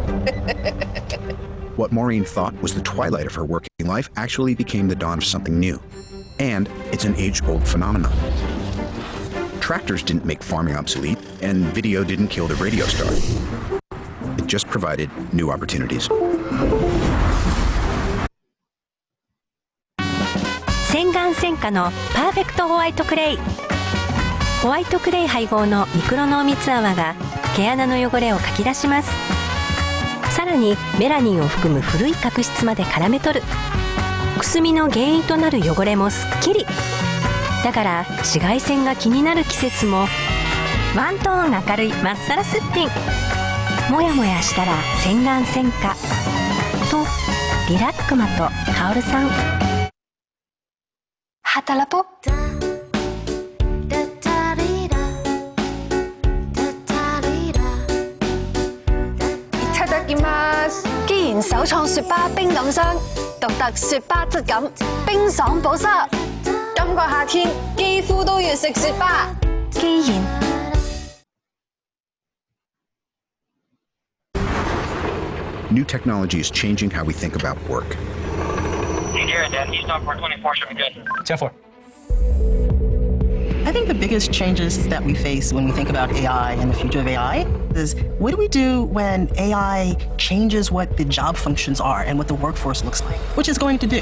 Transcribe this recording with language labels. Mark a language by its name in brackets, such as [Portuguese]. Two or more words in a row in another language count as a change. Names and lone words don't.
[English] What Maureen thought was the twilight of her working life actually became the dawn of something new. And it's an age-old phenomenon. Tractors didn't make farming obsolete, and video didn't kill the radio star. It just provided new opportunities. [Japanese] 洗顔専科のパーフェクトホワイトクレイ。ホワイトクレイ配合のミクロ濃密泡が毛穴の汚れをかき出します。さらにメラニンを含む古い角質まで絡め取る。くすみの原因となる汚れもすっきり。だから紫外線が気になる季節もワントーン明るいまっさらすっぴん。もやもやしたら洗顔専科とリラックマとカオルさん。働ぽ。 [Cantonese] 既然首創雪巴冰感霜，獨特雪巴質感，冰爽保濕。今個夏天肌膚都要食雪巴。既然 [English] new technology is changing how we think about work. Hey, Jared, Dan, he's on 424, should be good. 10-4. I think the biggest changes that we face when we think about AI and the future of AI is what do we do when AI changes what the job functions are and what the workforce looks like, which is going to do.